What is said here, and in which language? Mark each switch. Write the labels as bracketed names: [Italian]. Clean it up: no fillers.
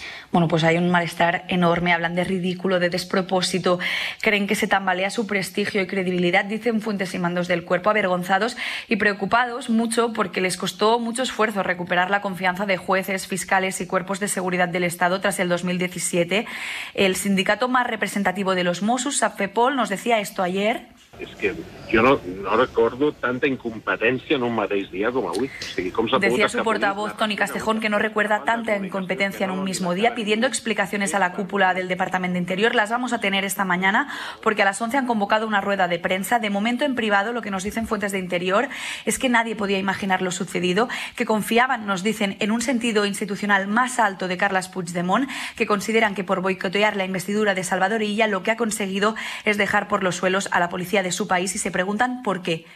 [Spanish] Bueno, pues hay un malestar enorme, hablan de ridículo, de despropósito, creen que se tambalea su prestigio y credibilidad, dicen fuentes y mandos del cuerpo, avergonzados y preocupados mucho porque les costó mucho esfuerzo recuperar la confianza de jueces, fiscales y cuerpos de seguridad del Estado tras el 2017. El sindicato más representativo de los Mossos, SAFEPOL, nos decía esto ayer. [Catalan] És que jo no recordo tanta incompetència en un mateix dia com avui. O sigui, com [Spanish] decía su portavoz, Toni Castejón, que no recuerda tanta incompetencia en un mismo día, pidiendo explicaciones a la cúpula del Departamento de Interior. Las vamos a tener esta mañana, porque a las 11 han convocado una rueda de prensa. De momento, en privado, lo que nos dicen fuentes de Interior es que nadie podía imaginar lo sucedido, que confiaban, nos dicen, en un sentido institucional más alto de Carles Puigdemont, que consideran que por boicotear la investidura de Salvador Illa, lo que ha conseguido es dejar por los suelos a la policía de su país, y se preguntan por qué.